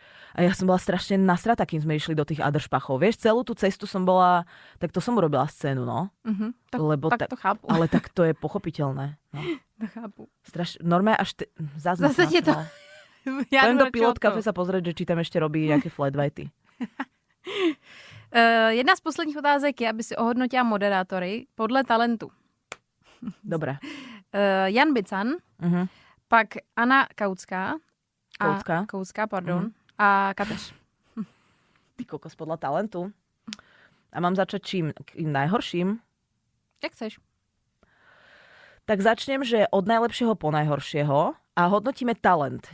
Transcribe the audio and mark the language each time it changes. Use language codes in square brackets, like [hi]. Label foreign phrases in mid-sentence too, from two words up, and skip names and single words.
[sk] A ja som bola strašne nasratá, kým sme išli do tých Adršpachov. Vieš, celú tú cestu som bola, tak to som urobila scénu, no. Lebo [cs] tak to chápu. [sk] Ale tak to je pochopiteľné. No. [cs] To chápu. [sk] Normálne až... Zase je to... Ja poviem do Pilot Café sa pozrieť, že či tam ešte robí nejaké flat whitey. [cs] Jedna z posledních otázek je, aby si ohodnotila moderátory podle talentu. [sk] Dobre. [cs] Jan Bican, pak Anna Kautská. Kautská, pardon. A Kateř. [sk] Ty kokos, podľa talentu. A mám začať čím? Najhorším? [cs] Jak chceš. [sk] Tak začnem, že od najlepšieho po najhoršieho a hodnotíme talent.